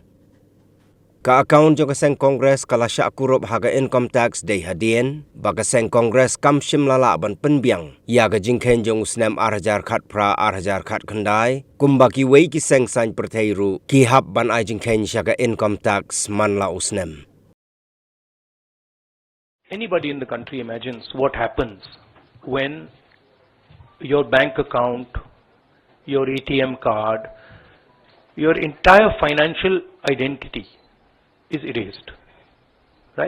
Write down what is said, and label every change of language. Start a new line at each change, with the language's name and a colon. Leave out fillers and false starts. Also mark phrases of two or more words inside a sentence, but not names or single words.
Khasi: Ka account jong ka Seng Congress kala sya kurup ha ka
English: income tax
Khasi: day hadien ba ka Seng Congress kam shim lala ban penbiang ya ka jingkhen jong usnem 8,000 khat pra 8,000 khat khandai kumba ki wei ki Seng sain pertheiru ki hap ban ai jingkhen sya ka
English: income tax
Khasi: man la usnem.
English: Anybody in the country imagines what happens when your bank account, your ATM card, your entire financial identity is erased, right?